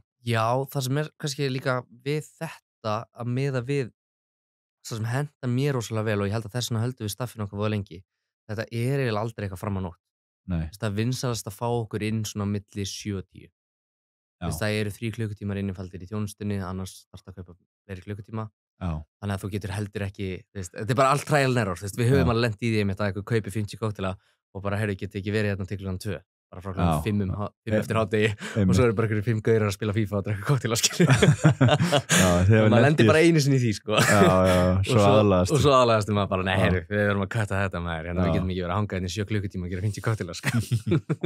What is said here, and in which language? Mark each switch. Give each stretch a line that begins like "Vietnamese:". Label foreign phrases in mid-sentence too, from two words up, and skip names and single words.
Icelandic: Já, það sem er kannski líka við þetta að miða við það sem henta mér rosalega vel og ég held að þess vegna höldum við staffinu okkar voða lengi. Þetta er eiginlega aldrei eitthvað fram á nótt. Nei. Það er vinsælast að fá okkur inn svona milli 7 og 10. Það eru 3 klukkutímar innifaldir í þjónustunni, annars þarf það að kaupa fleiri klukkutíma. Já. Þannig að þú getur heldur ekki, þetta er bara allt
English: trial and error,
Icelandic: við höfum alveg lent í því að eitthvað kaupi 50 kokteila og bara, geti ekki verið hérna til klukkan 2, bara frá klukkan 5 eftir hádegi og svo eru bara einhverjum 5 gaurar að spila FIFA og drekka kokteila, og maður lendir bara einu sinni í því, sko. Og svo aðlagast maður bara, nei, við verðum að kutta þetta maður, við getum ekki verið að hanga hérna í 7 klukkutíma og gera 50 kokteila, sko.